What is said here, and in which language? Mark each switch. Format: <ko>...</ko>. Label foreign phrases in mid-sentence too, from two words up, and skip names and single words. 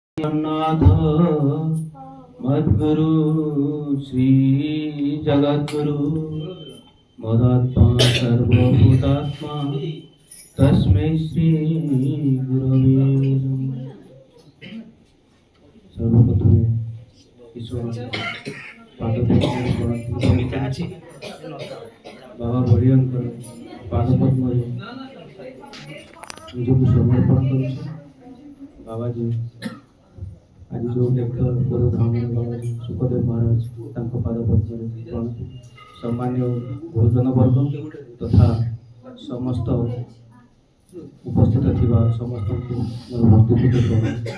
<sa>नाथ मद्गुरु श्री जगद्गुरु मदात्मा सर्वभूतात्मा तस्मै श्री गुरवे नमः।</sa> <or>ସର୍ବପ୍ରଥମେ ଈଶ୍ୱର ବାବା ବଡ଼ିଆଙ୍କର ପାଦପଦ୍ମରେ ନିଜକୁ ସମର୍ପଣ କରୁଛି। ବାବାଜୀ ଆଜି ଯେଉଁ ଲେଖକ ଗୁରୁଧାମ ବାବାଜୀ ସୁଖଦେବ ମହାରାଜ ତାଙ୍କ ପାଦପଦ୍ମରେ ପ୍ରଣତି। ସମ୍ମାନୀୟ ଗୁରୁଜନ ବର୍ଗ ତଥା ସମସ୍ତ ଉପସ୍ଥିତ ଥିବା ସମସ୍ତଙ୍କୁ ମୋର ଭକ୍ତିପୂର୍ଣ୍ଣ ପ୍ରଣାମ।</or>